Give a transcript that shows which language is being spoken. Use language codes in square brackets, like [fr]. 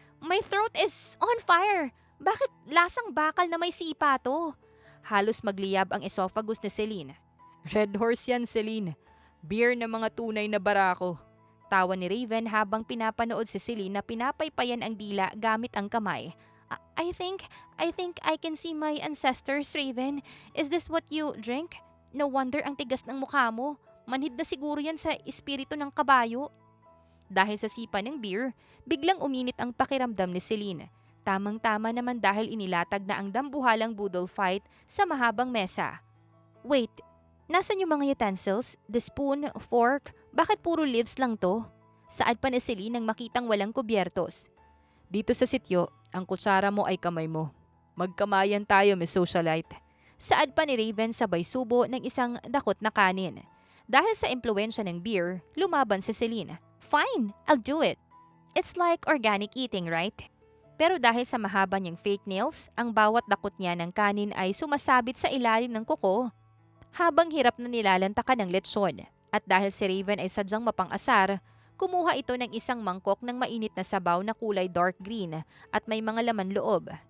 [en] My throat is on fire! [tl] Bakit lasang bakal na may sipa to? Halos magliyab ang esophagus ni Celine. Red horse yan, Celine. Beer na mga tunay na barako. Tawa ni Raven habang pinapanood si Celine na pinapaypayan ang dila gamit ang kamay. [en] I think I can see my ancestors, Raven. Is this what you drink? [tl] No wonder ang tigas ng mukha mo. Manhid na siguro yan sa espiritu ng kabayo. Dahil sa sipa ng beer, biglang uminit ang pakiramdam ni Celine. Tamang-tama naman dahil inilatag na ang dambuhalang boodle fight sa mahabang mesa. [en] Wait, [tl] nasan yung mga [en] utensils? The spoon, fork? [tl] Bakit puro leaves lang to? Saad pa ni Celine nang makitang walang kubyertos. Dito sa sityo, ang kutsara mo ay kamay mo. Magkamayan tayo, Miss Socialite. Saad pa ni Raven sabay subo ng isang dakot na kanin. Dahil sa impluensya ng beer, lumaban si Celine. [en] Fine, I'll do it. It's like organic eating, right? [tl] Pero dahil sa mahaba niyang fake nails, ang bawat dakot niya ng kanin ay sumasabit sa ilalim ng kuko habang hirap na nilalantakan ng lechon. At dahil si Raven ay sadyang mapang-asar, kumuha ito ng isang mangkok ng mainit na sabaw na kulay dark green at may mga laman loob.